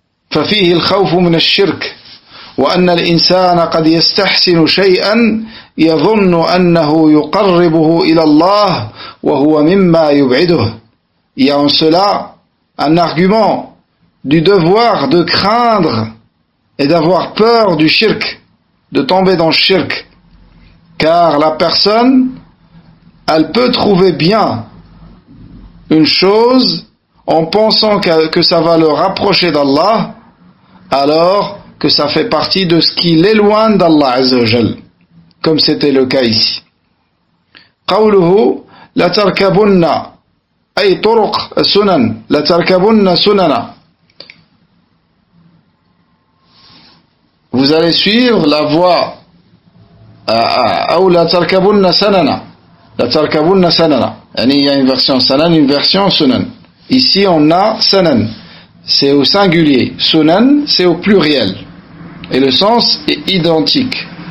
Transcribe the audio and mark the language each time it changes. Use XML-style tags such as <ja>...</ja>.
<ar>ففيه الخوف من الشرك وأن الإنسان قد يستحسن شيئا يظن أنه يقربه إلى الله وهو مما يبعده.</ar> <fr>Il y a en cela un argument du devoir de craindre et d'avoir peur du shirk, de tomber dans le shirk, car la personne, elle peut trouver bien une chose en pensant que ça va le rapprocher d'Allah, alors que ça fait partie de ce qui l'éloigne d'Allah Azza wa Jal, comme c'était le cas ici.</fr> <ar>قوله لتركبن أي طرق السنن لتركبن سننا.</ar> <fr>Vous allez suivre la voie</fr> <ar>أو لتركبن سننا لتركبن سننا.</ar> <fr>Il y a une version sanan, une version sunan. Ici on a sanan, c'est au singulier. Sunan, c'est au pluriel. Et le sens est identique.</fr>